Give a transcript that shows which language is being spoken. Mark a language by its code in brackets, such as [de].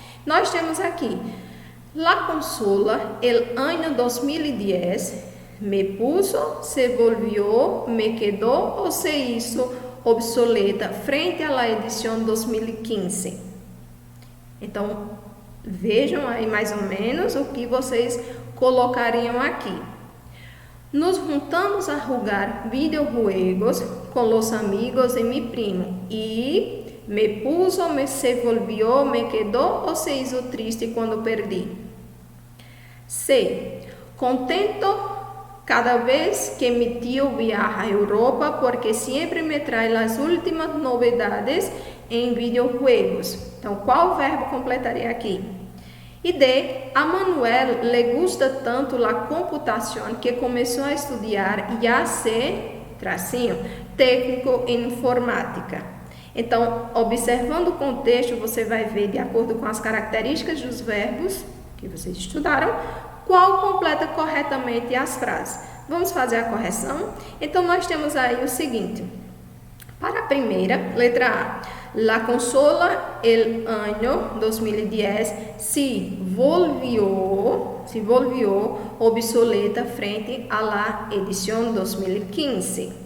[pt] Nós temos aqui, [es] la consola, el año 2010, me puso, se volvió, me quedó ou se hizo obsoleta [pt] frente à edição 2015. Então, vejam aí mais ou menos o que vocês colocariam aqui. [es] Nos juntamos a jugar videojuegos con los amigos de mi primo y me puso, me se volvió, me quedó o se hizo triste cuando perdí. C. Contento cada vez que mi tío viaja a Europa porque siempre me trae las últimas novedades em videojuegos. [pt] Então, qual verbo completaria aqui? E D. [es] A Manuel le gusta tanto la computación que [pt] começou a estudar e a ser, tracinho, técnico em informática. Então, observando o contexto, você vai ver, de acordo com as características dos verbos que vocês estudaram, qual completa corretamente as frases. Vamos fazer a correção? Então, nós temos aí o seguinte. Para a primeira, letra A. [es] La consola el año 2010 se volvió obsoleta frente a la edición 2015.